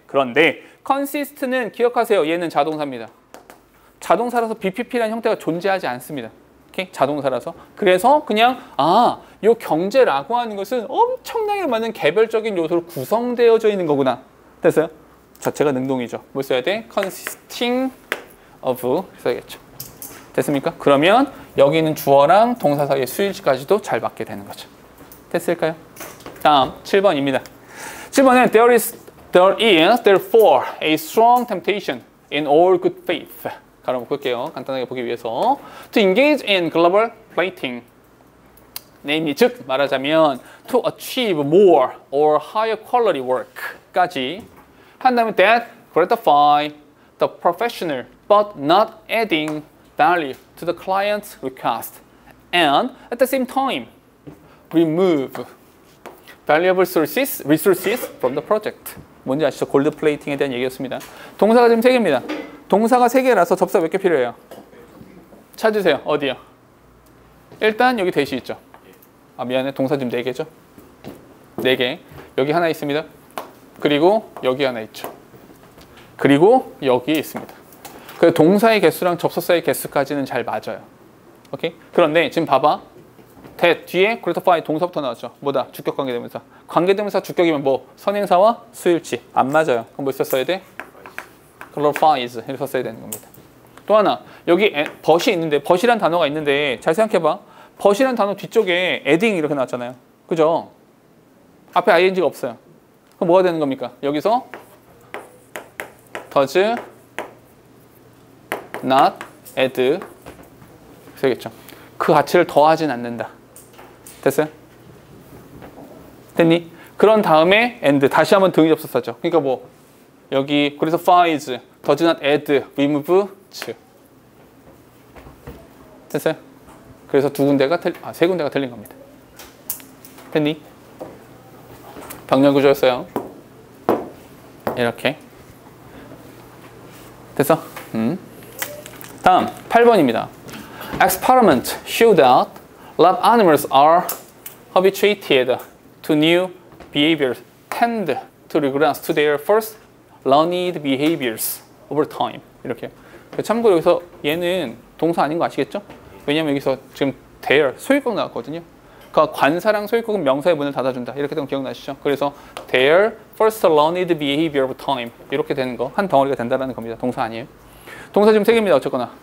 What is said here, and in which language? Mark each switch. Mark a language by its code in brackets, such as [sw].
[ko] 그런데 consist는 기억하세요. 얘는 자동사입니다. 자동사라서 BPP라는 형태가 존재하지 않습니다. 오케이? 자동사라서. 그래서 그냥 요 경제라고 하는 것은 엄청나게 많은 개별적인 요소로 구성되어져 있는 거구나. 됐어요? 자체가 능동이죠. 뭘 써야 돼? consisting of 써야겠죠. 됐습니까? 그러면 여기 있는 주어랑 동사 사이의 수일치까지도 잘 맞게 되는 거죠. 됐을까요? 다음 7번입니다. 7번은 [en] there is therefore a strong temptation in all good faith. [ko] 가로 묶을게요. 간단하게 보기 위해서. [en] To engage in global plating. namely, [ko] 즉 말하자면 [en] to achieve more or higher quality work [ko] 까지 한다면 [en] that gratify the professional but not adding value to the client's request and at the same time remove valuable resources from the project. [ko] 뭔지 아시죠? 골드 플레이팅에 대한 얘기였습니다. 동사가 지금 3개입니다. 동사가 3개라서 접사 몇 개 필요해요? 찾으세요. 어디요? 일단 여기 대시 있죠. 미안해. 동사 지금 4개죠? 4개. 여기 하나 있습니다. 그리고 여기 하나 있죠. 그리고 여기에 있습니다. 그 동사의 개수랑 접속사의 개수까지는 잘 맞아요. 오케이? 그런데 지금 봐봐. 뒤에 gratify 동사부터 나왔죠. 뭐다? 주격 관계대명사. 관계대명사 주격이면 뭐? 선행사와 수일치. 안 맞아요. 그럼 뭐 썼어야 돼? glorifies 이렇게 썼어야 되는 겁니다. 또 하나. 여기 but이 있는데 but이란 단어가 있는데 잘 생각해봐. but이란 단어 뒤쪽에 adding 이렇게 나왔잖아요. 그죠? 앞에 ing가 없어요. 그럼 뭐가 되는 겁니까? 여기서 does not add 되겠죠. 그 가치를 더하진 않는다. 됐어요? 됐니? 그런 다음에 and 다시 한번 등위 접속사죠. 그러니까 뭐 여기 gratifies, does not add, remove, 됐어요? 그래서 3군데가 틀린 겁니다. 됐니? 병렬 구조였어요. 이렇게 됐어? 다음 8번입니다. [en] Experiment showed that lab animals are habituated to new behaviors tend to regress to their first learned behaviors over time. [ko] 이렇게. 참고로 여기서 얘는 동사 아닌 거 아시겠죠? 왜냐면 여기서 지금 their 소유격 나왔거든요. 그러니까 관사랑 소유격은 명사의 문을 닫아준다. 이렇게 되면 기억나시죠? 그래서 their first learned behavior over time 이렇게 되는 거 한 덩어리가 된다는 겁니다. 동사 아니에요. 동사 지금 3개입니다. 어쨌거나.